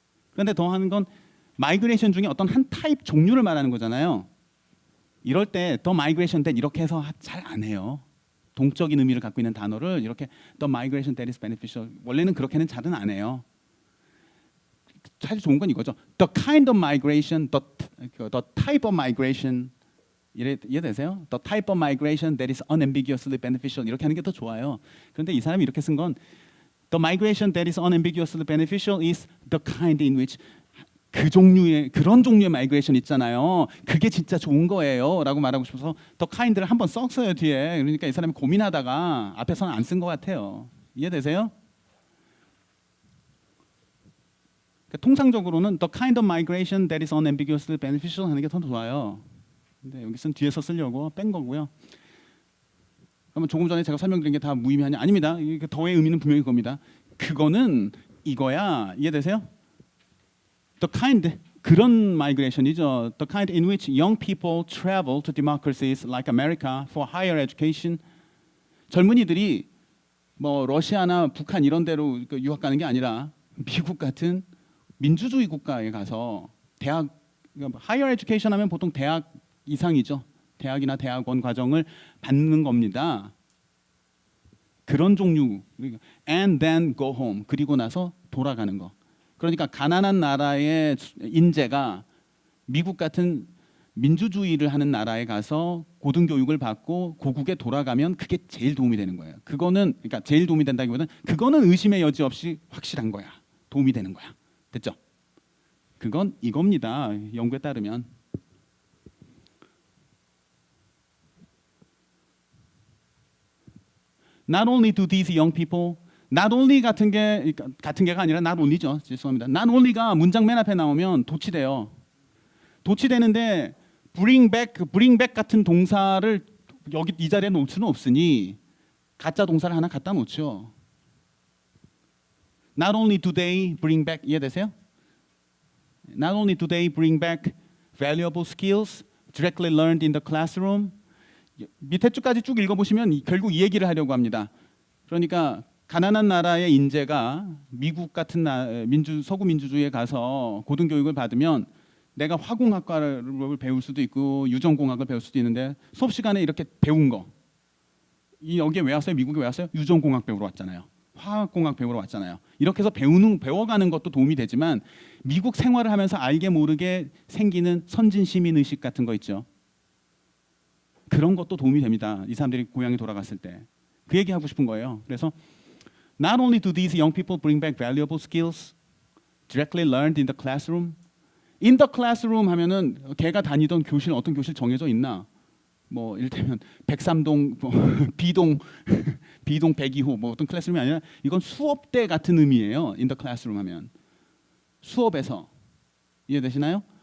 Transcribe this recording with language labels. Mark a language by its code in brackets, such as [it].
[ko] 그런데 더 하는 건 마이그레이션 중에 어떤 한 타입 종류를 말하는 거잖아요. 이럴 때 더 마이그레이션 때 이렇게 해서 잘 안 해요. 동적인 의미를 갖고 있는 단어를 이렇게 [en] the migration that is beneficial [ko] 원래는 그렇게는 잘은 안 해요. 사실 좋은 건 이거죠. [en] The kind of migration, the type of migration [ko] 이해되세요? [en] The type of migration that is unambiguously beneficial [ko] 이렇게 하는 게 더 좋아요. 그런데 이 사람이 이렇게 쓴 건 [en] the migration that is unambiguously beneficial is the kind in which [ko] 그런 종류의 마이그레이션 있잖아요. 그게 진짜 좋은 거예요라고 말하고 싶어서 더 카인드를 한번 썼어요 뒤에. 그러니까 이 사람이 고민하다가 앞에서는 안 쓴 것 같아요. 이해되세요? 그러니까 통상적으로는 [en] the kind of migration that is unambiguously beneficial [ko] 하는 게 더 좋아요. 근데 여기서는 뒤에서 쓰려고 뺀 거고요. 그러면 조금 전에 제가 설명드린 게 다 무의미하냐? 아닙니다. 이게 더의 의미는 분명히 그겁니다. 그거는 이거야. 이해되세요? [en] The kind 그런 migration이죠. The kind in which young people travel to democracies like America for higher education. [ko] 젊은이들이 뭐 러시아나 북한 이런 데로 유학 가는 게 아니라 미국 같은 민주주의 국가에 가서 대학 [en] higher education [ko] 하면 보통 대학 이상이죠. 대학이나 대학원 과정을 받는 겁니다. 그런 종류. [en] And then go home. [ko] 그리고 나서 돌아가는 거. 그러니까 가난한 나라의 인재가 미국 같은 민주주의를 하는 나라에 가서 고등교육을 받고 고국에 돌아가면 그게 제일 도움이 되는 거예요. 그거는 그러니까 제일 도움이 된다기보다는 그거는 의심의 여지 없이 확실한 거야. 도움이 되는 거야. 됐죠? 그건 이겁니다. 연구에 따르면. [en] Not only do these young people, not only [ko] 같은 게가 아니라 [en] not only죠. [ko] 죄송합니다. not only가 문장 맨 앞에 나오면 도치돼요. 도치되는데 bring back 같은 동사를 여기 이 자리에 놓을 수는 없으니 가짜 동사를 하나 갖다 놓죠. [en] Not only do they bring back [ko] 이해되세요? [en] Not only do they bring back valuable skills directly learned in the classroom. [ko] 밑에 쭉까지 쭉 읽어보시면 결국 이 얘기를 하려고 합니다. 그러니까 가난한 나라의 인재가 미국 같은 서구 민주주의에 가서 고등교육을 받으면 내가 화공학과를 배울 수도 있고 유전공학을 배울 수도 있는데 수업 시간에 이렇게 배운 거 여기에 왜 왔어요? 미국에 왜 왔어요? 유전공학 배우러 왔잖아요. 화학공학 배우러 왔잖아요. 이렇게 해서 배워가는 것도 도움이 되지만 미국 생활을 하면서 알게 모르게 생기는 선진 시민 의식 같은 거 있죠. 그런 것도 도움이 됩니다. 이 사람들이 고향에 돌아갔을 때. 그 얘기하고 싶은 거예요. [en] 그래서 Not only do these young people bring back valuable skills directly learned in the classroom. In the classroom [ko] 하면은 걔가 다니던 교실 어떤 교실 정해져 있나? 뭐 이를테면 103동 뭐 B동 102호 뭐 어떤 클래스룸이 아니라 이건 수업대 같은 의미예요. [en] In the classroom [ko] 하면 수업에서 이해되시나요?